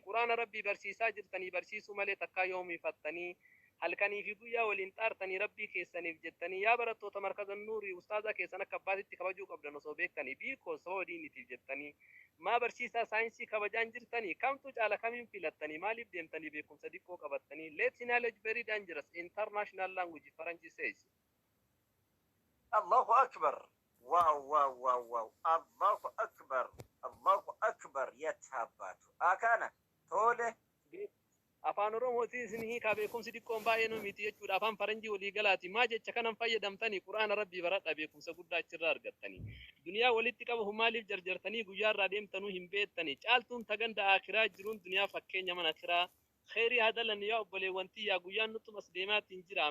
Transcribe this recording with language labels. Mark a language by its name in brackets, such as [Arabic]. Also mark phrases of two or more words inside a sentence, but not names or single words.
[Oromo] Quraana Rabbii barsiisaa jirtanii barsiisuu malee takkaa yoomii fattanii halkanii fi guyyaa waliin xaartanii Rabbii keessaniif jettanii yaa barattoota markaza Nuurii Ustaazaa keessan akka abbaatitti kabajuu qabdan osoo beektanii biikoo sababa diinitiif jettanii maa barsiisaa saayinsii kabajaan jirtanii kamtu caala kamiin filattanii maaliif deemtanii beekumsa diqqoo qabattanii? [English] Let's knowledge very dangerous international language Faranjii says. [Arabic] الله أكبر. [English] Wow, wow, wow, wow. [Arabic] الله أكبر. الله أكبر. Yattaabbaatu. [Oromo] Akana. Tole. Afaan Oromootiin isin hiikaa beekumsi diqqoon baay'ee nu miti jechuudha. Afaan Faranjii walii galaati. Maa jecha kanan fayyadamtanii Qur'aana Rabbii baradhaa beekumsa guddaa achirraa argattanii. Duniyaa walitti qabahu maaliif jarjartanii guyyaa irraa deemtanuu hin beektanii. Caaltuun taganda akiraa jiruun duniyaa fakkeenya mana kiraa. Khayrii haa dalan yaa obboleewwan tiyyaa guyyaan nutti as deemaatiin jira.